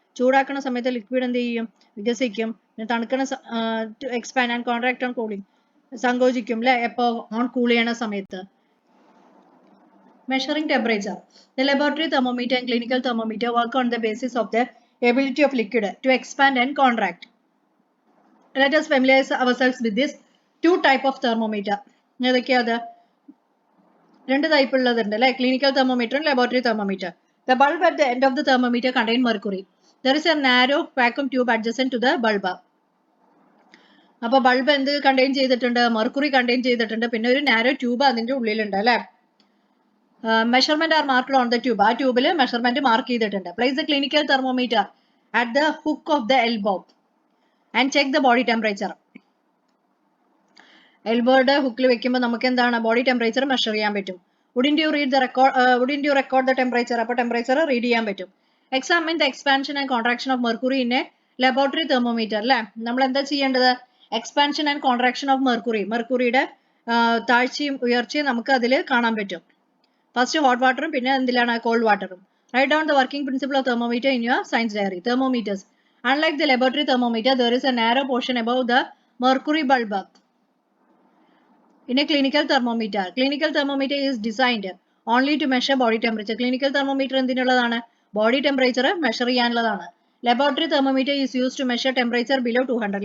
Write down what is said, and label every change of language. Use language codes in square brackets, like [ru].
[ml] ചൂടാക്കുന്ന സമയത്ത് ലിക്വിഡ് എന്ത് ചെയ്യും? വികസിക്കും. തണുക്കുന്ന [en] expand and contract on cooling, [ml] സങ്കോചിക്കും അല്ലെ? എപ്പോ? ഓൺ കൂൾ ചെയ്യണ സമയത്ത്. [en] Measuring temperature. The laboratory thermometer and clinical thermometer work on the basis of the ability of liquid to expand and contract. Let us familiarize ourselves with this two type of thermometer. [ml] ഏതൊക്കെയാ അത്? 2 type ഉള്ളതുണ്ട് അല്ലെ? Clinical തെർമോമീറ്ററും laboratory thermometer. [en] The bulb at the end of the thermometer contain mercury. There is a narrow vacuum tube adjacent to the bulb. [ml] അപ്പോൾ bulb എന്ത് contain ചെയ്തിട്ടുണ്ട്? Mercury contain ചെയ്തിട്ടുണ്ട്. പിന്നെ ഒരു narrow tube അതിന്റെ ഉള്ളിലുണ്ട് അല്ലെ? [en] Measurement are marked on the tube. [ml] ആ ട്യൂബിൽ മെഷർമെന്റ് മാർക്ക് ചെയ്തിട്ടുണ്ട്. [en] Place the clinical thermometer at the hook of the elbow and check the body temperature. [ml] എൽബോയുടെ ഹുക്കിൽ വെക്കുമ്പോൾ നമുക്ക് എന്താണ്? ബോഡി ടെമ്പറേച്ചർ മെഷർ ചെയ്യാൻ പറ്റും. [en] Wouldn't you record the temperature? [ml] അപ്പോൾ temperature read ചെയ്യാൻ പറ്റും. [en] Examine the expansion and contraction of mercury in a laboratory thermometer അല്ലെ? [ml] നമ്മൾ എന്താ ചെയ്യേണ്ടത്? [en] Expansion and contraction of mercury. [ml] മെർക്കുറിയുടെ താഴ്ചയും ഉയർച്ചയും നമുക്ക് അതിൽ കാണാൻ പറ്റും. ഫസ്റ്റ് ഹോട്ട് വാട്ടറും പിന്നെ എന്തിലാണ്? കോൾഡ് വാട്ടറും. [en] Write down the working principle of thermometer in your science diary. Thermometers. Unlike the laboratory thermometer, there is a narrow portion above the mercury bulb. In a clinical thermometer is designed only to measure body temperature. [ml] Clinical thermometer എന്തിനുള്ളതാണ്? Body temperature measure ചെയ്യാനുള്ളതാണ്. [en] Laboratory thermometer is used to measure temperature below 200.